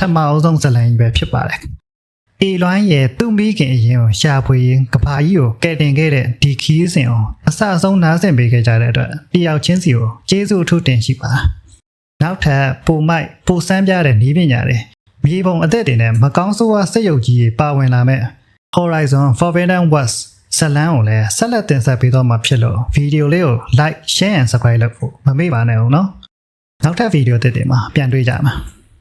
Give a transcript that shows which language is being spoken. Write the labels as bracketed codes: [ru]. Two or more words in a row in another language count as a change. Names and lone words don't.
[my] မအဆုံးဇာတ်လမ်းကြီးပဲဖြစ်ပါတယ်။အေလွိုင်းရဲ့သူ့မိခင်အရင်ကိုရှာဖွေရင်းကဘာကြီးကိုကယ်တင်ခဲ့တဲ့ဒီခီးစဉ်အောင်အစအဆုံးနားဆင်ပေးခဲ့ကြတဲ့အတွက်တယောက်ချင်းစီကိုကျေးဇူးအထူးတင်ရှိပါနောက်ထပ်ပိုမိုက်ပိုစမ်းပြတဲ့နည်းပညာတွေမြေပုံအသက်တွေနဲ့မကောင်းဆိုးဝါးစက်ရုပ်ကြီးတွေပါဝင်လာမဲ့ Horizon Forbidden West ဇာတ်လမ်းကိုလည်းဆက်လက်တင်ဆက်ပေးတော့မှာဖြစ်လို့ဗီဒီယိုလေးကို [en] like share and subscribe [my] လုပ်ဖို့မမေ့ပါနဲ့ဦးနော်နောက်ထပ်ဗီဒီယိုသစ်တွေမှာပြန်တွေ့ကြမှာ